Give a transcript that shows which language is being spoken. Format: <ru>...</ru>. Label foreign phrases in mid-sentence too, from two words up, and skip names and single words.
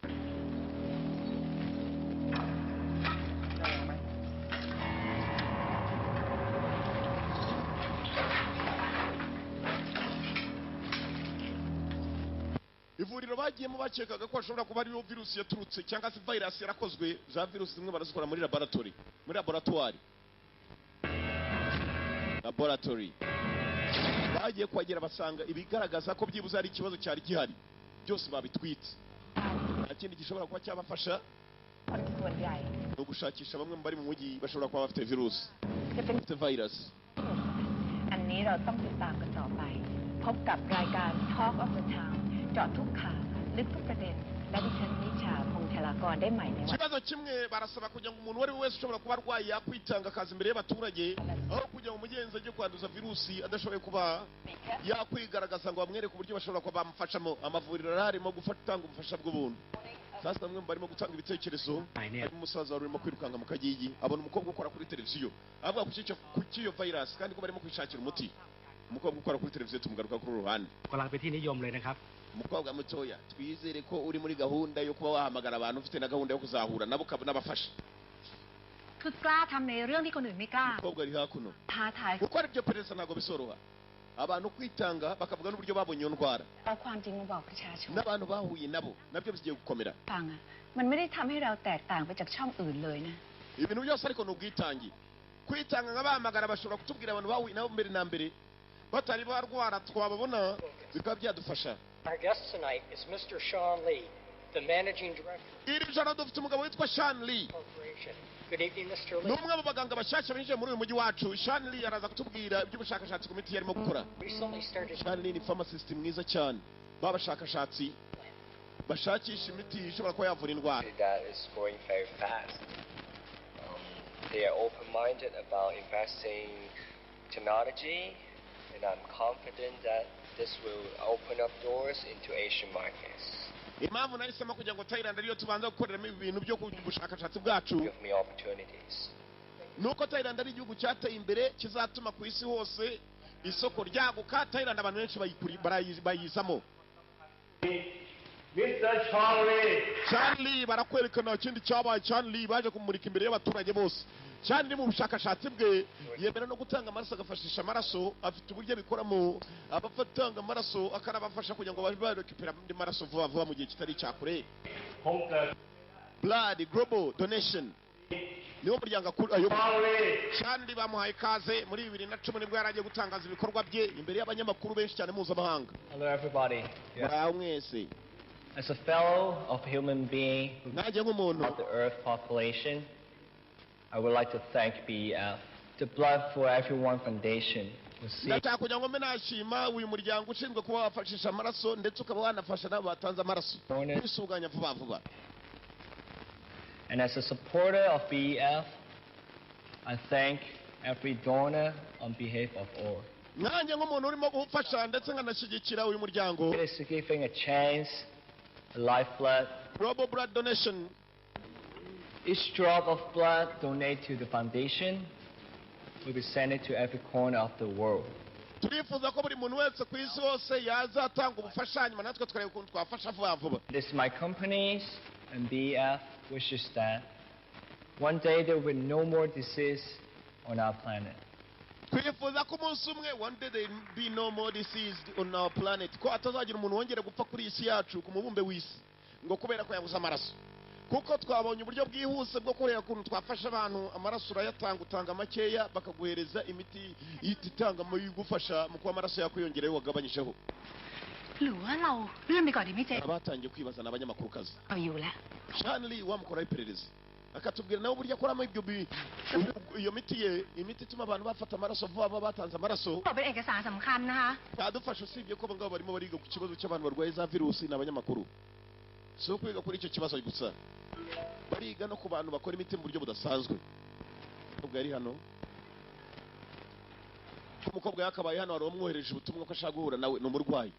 <rw>ivuriro bagiyemo bakekaga ko hashobora kuba ariyo virusi yaturutse cyangwa se virus yarakozwe. za virusi zimwe barazikora muri laboratoire bagiye kuhagera basanga ibigaragaza ko byibuze hari ikibazo cyari gihari byose babitwitse. nta kindi gishobora kuba cyabafasha</rw> <th>คนส่วนใหญ่</th> <rw>ni ugushakisha bamwe mu bari mu mujyi bashobora kuba bafite virusi,</rw> <th>จะเป็น</th> <rw>bafite virus.</rw> <th>อันนี้เราต้องติดตามกันต่อไป พบกับรายการ Talk of the Town เจาะทุกข่าวลึกทุกประเด็น และดิฉันนิชาพงษ์ธารากรได้ใหม่ในวัน</th> <rw>ikibazo kimwe barasaba kugira ngo umuntu uwo ari we wese ushobora kuba arwaye yakwitanga akaza imbere y'abaturage, aho kugira ngo umugenzi ajye kwanduza virusi adashoboye kuba yakwigaragaza ngo bamwereke uburyo bashobora kuba bamufashamo. amavuriro arimo gutanga ubufasha bw'ubuntu. sasa bamwe barimo gutanga ibitekerezo. harimo umusaza wari urimo kwirukanka mu kagigi, abona umukobwa ukora kuri televiziyo avuga ku cy'iyo virus kandi ko barimo kwishakira umuti. umukobwa ukora kuri televiziyo tumugaruka kuri uruhande.</rw> <th>กำลังเป็นที่นิยมเลยนะครับ</th> <rw>umukobwa mutoya, twizere ko uri muri gahunda yo kuba wahamagara abantu, ufite na gahunda yo kuzahura nabo n'abafasha.</rw> <th>คือกล้าทำในเรื่องที่คนอื่นไม่กล้า</th> <rw>umukobwa ari hakuno</rw> <th>ท้าทาย</th> <rw>gukora ibyo perezida ntabwo bisoroha. abantu kwitanga bakavuga n'uburyo babonye iyo ndwara</rw> <th>เอาความจริงมาบอกประชาชน</th> <rw>n'abantu bahuye nabo nabyo bigiye gukomera.</rw> <th>ฟังอ่ะมันไม่ได้ทำให้เราแตกต่างไปจากช่องอื่นเลยนะ</th> <rw>ibintu byose ariko ni ubwitange. kwitanga nka bahamagara bashobora kutubwira abantu bahuye nabo mbere na mbere batari barwara twababona bikaba byadufasha.</rw> <en>Our guest tonight is Mr. Sean Lee, the Managing Director</en> <rw>iri joro dufite umugabo witwa Sean Lee.</rw> <en>of the Corporation. Good evening, Mr.</en> <rw>ni</rw> <en>Lee.</en> <rw>umwe mu baganga bashyashya binjiye muri uyu mujyi wacu. Sean Lee araza kutubwira iby'ubushakashatsi ku miti yarimo gukora.</rw> <en>Recently started</en> <rw>Sean Lee ni pharmacist mwiza cyane, b'abashakashatsi bashakisha imiti ishobora kuba yavura indwara.</rw> <en>that is going very fast. They are open-minded about investing technology, and I'm confident that this will open up doors into Asian markets.</en> <rw>impamvu nahisemo kugira ngo Thailand ariyo tubanza gukoreramo ibi bintu byo bushakashatsi bwacu</rw> <en>Give me opportunities.</en> <rw>nuko Thailand ari igihugu cyateye imbere kizatuma ku isi hose isoko ryaguka. Thailand abantu benshi bayizamo. Mr. Charlie Charlie barakwerekana ikindi cyabaye. Charlie baje kumurika imbere y'abaturage bose. Charlie mu bushakashatsi bwe yemera no gutanga amaraso, agafashisha amaraso. afite uburyo abikoramo, abafatanga amaraso akanabafasha kugira ngo babe barekipera andi maraso vuba vuba mu gihe kitari cyakure.</rw> <th>ผมเกิด</th> <rw>Blood Global Donation niwo muryango ayoboye. Charlie Charlie bamuhaye ikaze muri 2010 nibwo yaragiye gutangaza ibikorwa bye imbere y'abanyamakuru benshi cyane mpuzamahanga.</rw> <en>Hello, everybody.</en> <rw>muraho mwese.</rw> <en>As a fellow of human being</en> <rw>nanjye nk'umuntu</rw> <en>of the Earth population, I would like to thank BEF. The Blood for Everyone Foundation was</en> <rw>ndashaka kugira ngo mbe nashima uyu muryango ushinzwe kuba wafashisha amaraso ndetse ukaba wanafasha n'abo batanze amaraso kwisuganya vuba vuba.</rw> <en>And as a supporter of BEF, I thank every donor on behalf of all.</en> <rw>nanjye nk'umuntu urimo gufasha ndetse nkanashyigikira uyu muryango</rw> <en>It is giving a chance, a lifeblood. Global Blood Donation. Each drop of blood donated to the foundation will be sent to every corner of the world.</en> <rw>turifuza ko buri muntu wese ku isi hose yazatanga ubufasha hanyuma natwe tukareba ukuntu twafasha vuba vuba.</rw> <en>It is my companies and BF wishes that one day there will be no more disease on our planet.</en> <rw>twifuza ko umunsi umwe</rw> <en>one day there will be no more disease on our planet,</en> <rw>ko atazagira umuntu wongera gupfa kuri isi yacu ku mubumbe w'isi ngo kubera ko yabuze amaraso, kuko twabonye uburyo bwihuse bwo kureba ukuntu twafasha abantu. Amaraso urayatanga, utanga makeya bakaguhereza imiti itanga mu igufasha mu kuba amaraso yakwiyongereho wagabanyijeho.</rw> <th>หรือว่าเราเลื่อนไปก่อนดีไหมเจ๊</th> <rw>abatangiye kwibaza n'abanyamakurukazi</rw> <th>เอาอยู่แล้ว</th> <rw>Shanley wamukoraho iperereza akatubwira nawe uburyo akoramo iyo miti ye, imiti ituma abantu bafata amaraso vuba vuba batanze amaraso.</rw> <th>บอกเป็นเอกสารสำคัญนะคะ</th> <rw>cyadufasha usibye ko abangaba barimo bariga ku kibazo cy'abantu barwaye za virusi n'abanyamakuru, si ukwiga kuri icyo kibazo gusa, bariga no ku bantu bakora imiti mu buryo budasanzwe. Umukobwa yari hano, umukobwa yakabaye hano, wari wamwohereje ubutumwa ko ashaka guhura nawe, ni umurwayi.</rw>